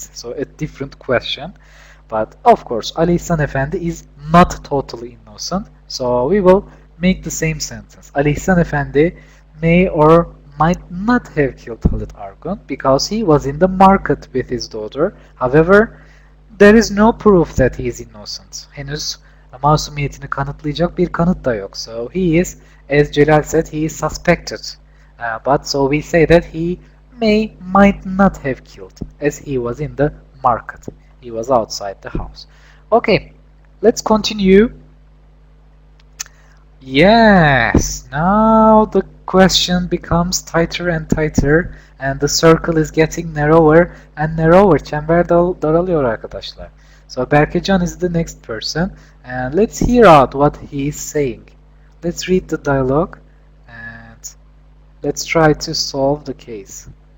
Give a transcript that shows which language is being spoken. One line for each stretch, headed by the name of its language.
English: So a different question. But of course, Ali İhsan Efendi is not totally innocent. So we will make the same sentence. Ali İhsan Efendi may or might not have killed Halit Argun because he was in the market with his daughter. However, there is no proof that he is innocent.
Turkish: Henüz masumiyetini kanıtlayacak bir kanıt da yok.
English: So he is, as Celal said, he is suspected. But so we say that he might not have killed as he was in the market. He was outside the house. Okay, let's continue. Yes, now the question becomes tighter and tighter and the circle is getting narrower and narrower.
Turkish: Çember daralıyor arkadaşlar.
English: So Berkecan is the next person and let's hear out what he is saying. Let's read the dialogue and let's try to solve the case.